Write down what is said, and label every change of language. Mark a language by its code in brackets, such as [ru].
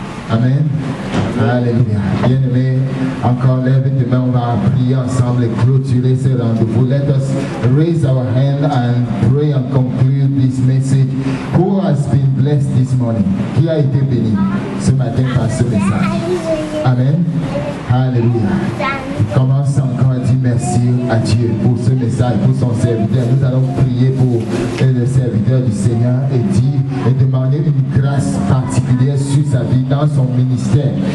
[fr] Amen. Alléluia. Bien-aimés, encore lève tes mains, on va prier ensemble et clôturer ce rendez-vous. [en] Let us raise our hand and pray and conclude this message. Who has been blessed this morning? [fr] Qui a été béni ce matin par ce message? Amen. Alléluia. Commence encore à dire merci à Dieu pour ce message, pour son serviteur. Nous allons prier pour le serviteur du Seigneur et demander une grâce particulière sur sa vie, dans son ministère.